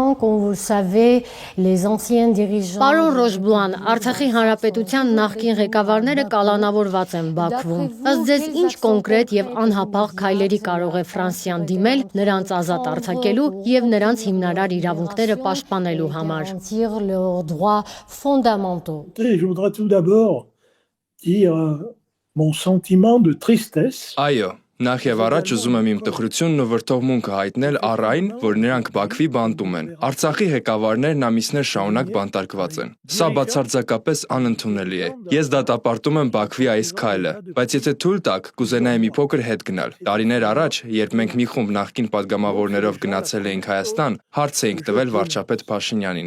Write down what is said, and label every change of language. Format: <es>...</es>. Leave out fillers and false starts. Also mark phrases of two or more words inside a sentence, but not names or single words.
<hy>Պարոն Ռոշբլուան, Արցախի հանրապետության նախկին ղեկավարները կալանավորված են Բաքվում։ Ըստ ձեզ ինչ կոնկրետ եւ անհապաղ քայլերի կարող է Ֆրանսիան դիմել նրանց ազատ արձակելու եւ նրանց հիմնարար իրավունքները պաշտպանելու համար։</hy> <fr>Je voudrais tout d'abord dire mon sentiment de tristesse.</fr> <hy>Այո, նախ եւ առաջ ուզում եմ իմ տխրությունն ու վրդովմունքը հայտնել առ այն, որ նրանք Բաքվի բանտում են։ Արցախի ղեկավարներն ամիսներ շարունակ բանտարկված են։ Սա բացարձակապես անընդունելի է։ Ես դատապարտում եմ Բաքվի այս քայլը, բայց եթե թույլ տաք, կուզենայի մի փոքր հետ գնալ։ Տարիներ առաջ, երբ մենք մի խումբ նախկին падգամավորներով գնացել էինք Հայաստան, հարց էինք տվել վարչապետ Փաշինյանին.</hy>